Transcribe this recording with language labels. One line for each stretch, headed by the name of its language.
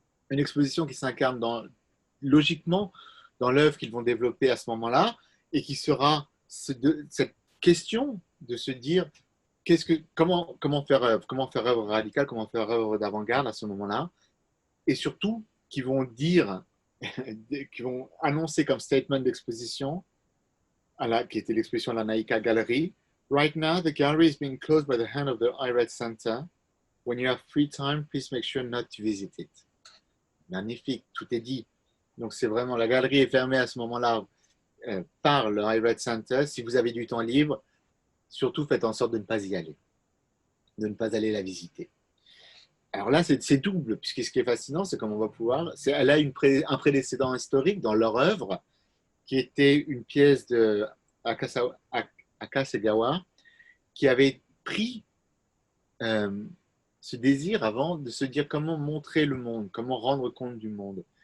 French: Une exposition qui s'incarne logiquement dans l'œuvre qu'ils vont développer à ce moment-là, et qui sera cette question de se dire comment faire œuvre radicale, comment faire œuvre d'avant-garde à ce moment-là, et surtout qui vont dire, qui vont annoncer comme statement d'exposition, qui était l'exposition à la Naïka Gallery.
English: Right now, the gallery is being closed by the hand of the iRed Center. When you have free time, please make sure not to visit it.
French: Magnifique, tout est dit. Donc c'est vraiment, la galerie est fermée à ce moment-là par le iRed Center. Si vous avez du temps libre, surtout faites en sorte de ne pas y aller, de ne pas aller la visiter. Alors là, c'est double, puisque ce qui est fascinant, c'est comme on va pouvoir, elle a un précédent historique dans leur œuvre, qui était une pièce de Akasegawa, qui avait pris ce désir avant de se dire comment montrer le monde, comment rendre compte du monde.